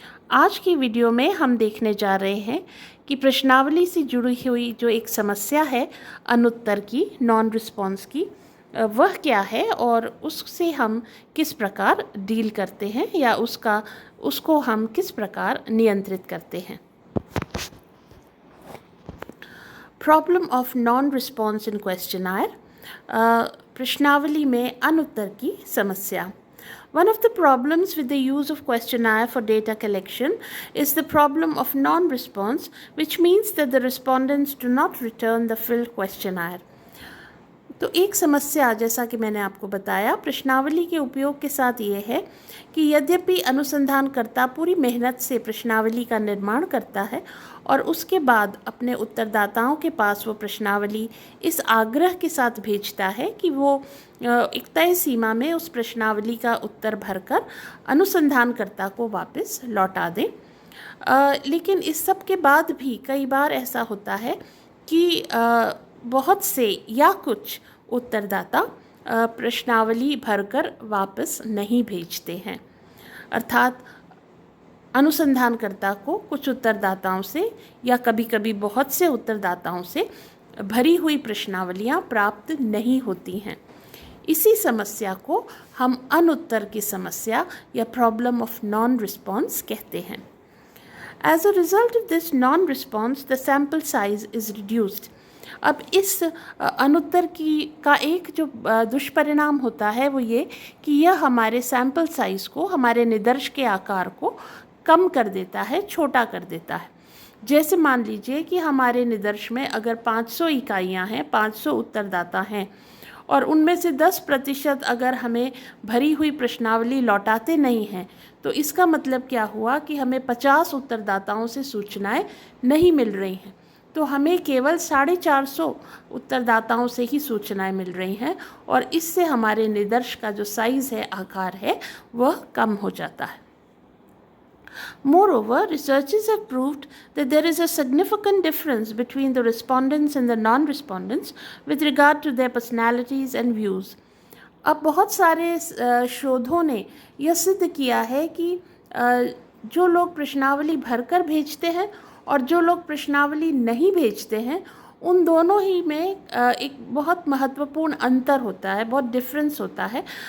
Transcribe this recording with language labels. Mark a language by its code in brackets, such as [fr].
[hi] आज की वीडियो में हम देखने जा रहे हैं कि प्रश्नावली से जुड़ी हुई जो एक समस्या है अनुत्तर की, नॉन रिस्पॉन्स की, वह क्या है और उससे हम किस प्रकार डील करते हैं या उसको हम किस प्रकार नियंत्रित करते हैं। [en] problem of non response in questionnaire, [hi] प्रश्नावली में अनुत्तर की समस्या। [en] One of the problems with the use of questionnaire for data collection is the problem of non-response, which means that the respondents do not return the filled questionnaire. [hi] तो एक समस्या, जैसा कि मैंने आपको बताया, प्रश्नावली के उपयोग के साथ ये है कि यद्यपि अनुसंधानकर्ता पूरी मेहनत से प्रश्नावली का निर्माण करता है और उसके बाद अपने उत्तरदाताओं के पास वो प्रश्नावली इस आग्रह के साथ भेजता है कि वो एक तय सीमा में उस प्रश्नावली का उत्तर भरकर अनुसंधानकर्ता को वापस लौटा दें, लेकिन इस सब के बाद भी कई बार ऐसा होता है कि बहुत से या कुछ उत्तरदाता प्रश्नावली भरकर वापस नहीं भेजते हैं। अर्थात अनुसंधानकर्ता को कुछ उत्तरदाताओं से या कभी कभी बहुत से उत्तरदाताओं से भरी हुई प्रश्नावलियां प्राप्त नहीं होती हैं। इसी समस्या को हम अनुत्तर की समस्या या प्रॉब्लम ऑफ नॉन रिस्पॉन्स कहते हैं। [en] As a result of this non-response, the sample size is reduced. [hi] अब इस अनुत्तर का एक जो दुष्परिणाम होता है वो ये कि यह हमारे सैम्पल साइज़ को, हमारे निदर्श के आकार को कम कर देता है, छोटा कर देता है। जैसे मान लीजिए कि हमारे निदर्श में अगर 500 इकाइयाँ हैं, 500 उत्तरदाता हैं और उनमें से 10% अगर हमें भरी हुई प्रश्नावली लौटाते नहीं हैं, तो इसका मतलब क्या हुआ कि हमें 50 उत्तरदाताओं से सूचनाएं नहीं मिल रही हैं। तो हमें केवल 450 उत्तरदाताओं से ही सूचनाएं मिल रही हैं और इससे हमारे निदर्श का जो साइज़ है, आकार है, वह कम हो जाता है। [en] Moreover, researchers have proved that there is a significant difference between the respondents and the non-respondents with regard to their personalities and views. [hi] अब बहुत सारे शोधों ने यह सिद्ध किया है कि जो लोग प्रश्नावली भरकर भेजते हैं और जो लोग प्रश्नावली नहीं भेजते हैं, उन दोनों ही में एक बहुत महत्वपूर्ण अंतर होता है, बहुत डिफरेंस होता है।